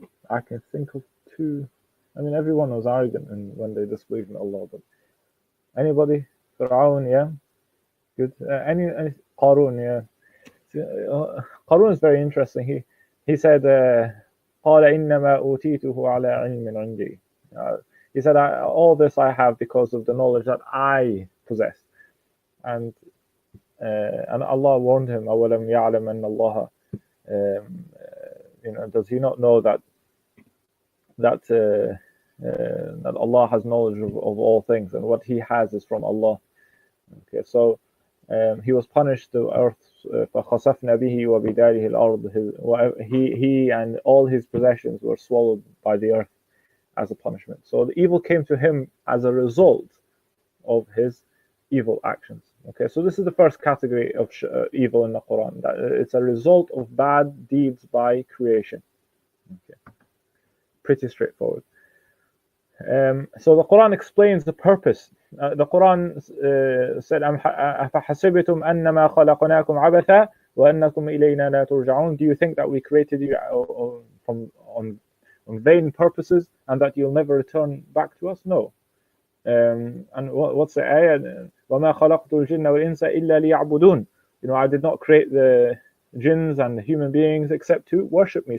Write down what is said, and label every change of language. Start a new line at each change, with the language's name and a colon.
English: I can think of two. I mean, everyone was arrogant when they disbelieved in Allah. But anybody? Fir'aun, yeah. Good. Any Qarun, yeah. Qarun is very interesting. He said,
Arabic: قال إنما أوتيته على علم عندي.
English: He said, all this I have because of the knowledge that I possess. And Allah warned him,
Arabic: أولم يعلم أن الله,
English: does he not know that Allah has knowledge of all things, and what He has is from Allah. Okay, so he was punished. The earth,
Arabic: فخسفنا به وبداره الأرض.
English: He and all his possessions were swallowed by the earth as a punishment. So the evil came to him as a result of his evil actions. Okay, so this is the first category of evil in the Quran. That it's a result of bad deeds by creation. Okay. Pretty straightforward. So the Quran explains the purpose. The Quran said,
Arabic: أَفَحَسِبْتُمْ أَنَّمَا خَلَقْنَاكُمْ عَبَثًا وَأَنَّكُمْ إِلَيْنَا لَا تُرْجَعُونَ.
English: Do you think that we created you on vain purposes and that you'll never return back to us? No. And what's the ayah?
Arabic: وَمَا خَلَقْتُ الْجِنَّ وَالْإِنسَ إِلَّا لِيَعْبُدُونَ.
English: I did not create the jinns and the human beings except to worship me.